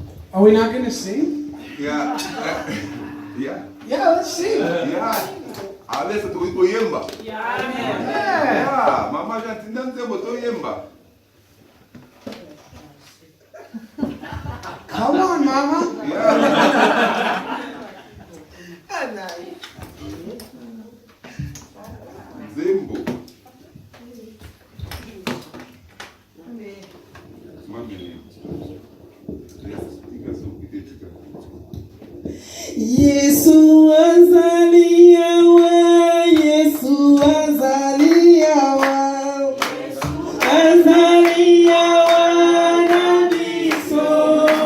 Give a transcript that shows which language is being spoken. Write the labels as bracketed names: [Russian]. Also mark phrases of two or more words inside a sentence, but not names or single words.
[English] Are we not going to sing? Yeah. Yeah. Yeah, let's sing. Yeah. [French] Allez, c'est tout yemba. [English] Yeah. Yeah. [Lingala] Mama jantinda nzembo to yemba. [English] Come on, Mama. Yeah. [Lingala] Zembo. Yesu azaliwa, Yesu azaliwa, azaliwa na biso.